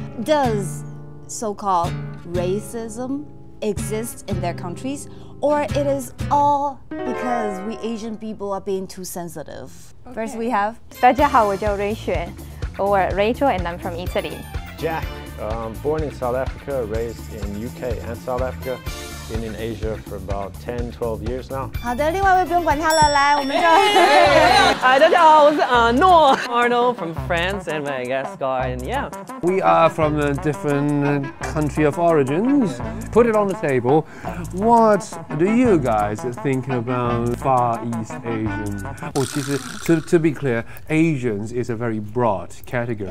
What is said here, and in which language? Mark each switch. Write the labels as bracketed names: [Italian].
[English] Does so-called racism exist in their countries, or it is all because we Asian people are being too sensitive? Okay. First we have [Chinese] 大家好，我叫 [English] Rachel, or Rachel, and I'm from Italy. Jack, born in South Africa, raised in UK and South Africa. Been in Asia for about 10, 12 years now. [Chinese] 好的，另外一位不用管他了，来，我们就。 [English] Hi, [Chinese] 大家好，我是诺 [English] Arnold from France and my guest star, and yeah. We are from a different country of origins. Put it on the table. What do you guys think about Far East Asian? Oh, to be clear, Asians is a very broad category.